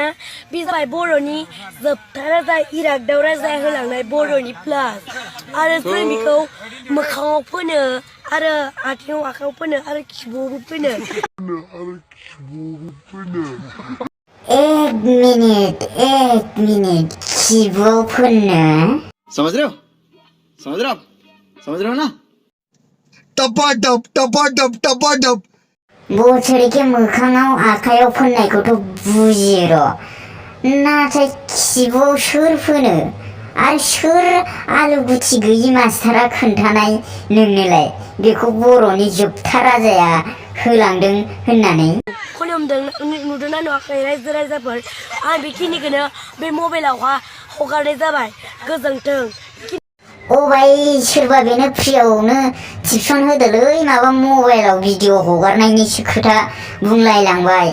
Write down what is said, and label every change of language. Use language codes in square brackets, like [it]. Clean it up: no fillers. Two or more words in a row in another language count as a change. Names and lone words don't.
[brx] बे जाबाय बर'नि जोबथा राजा इरागदाव राजा होलांनाय बर'नि प्लास। आरो जों बेखौ मोखाङाव फोनो आरो आथिङाव आखायाव फोनो आरो खिबुआवबो फोनो। [hi] एक मिनिट [brx] खिबुआव फोनो? [hi] समझ रहे हो ना? टपाटप [brx] बोसोरके मोखाङाव आखायाव फोननायखौथ' बुजियो र', नाथाय खिबुआव सोर फोनो? आरो सोर आलु गुथि गैयि मास्टारा खोन्थानाय नोंनोलाय बेखौ बर'नि जोबथा राजाया होलांदों होननानै? नुदोंना नुवाखै रायजो राजाफोर? आं बेखिनिखौनो बे मबाइलावहा हगारनाय जाबाय। गोजोन्थों। ओ भाई सोरबा बेनो फ्रियावनो टिप्सन होदोलै माबा मबाइलाव भिडिअ हगारनायनिसो खोथा बुंलायलांबाय।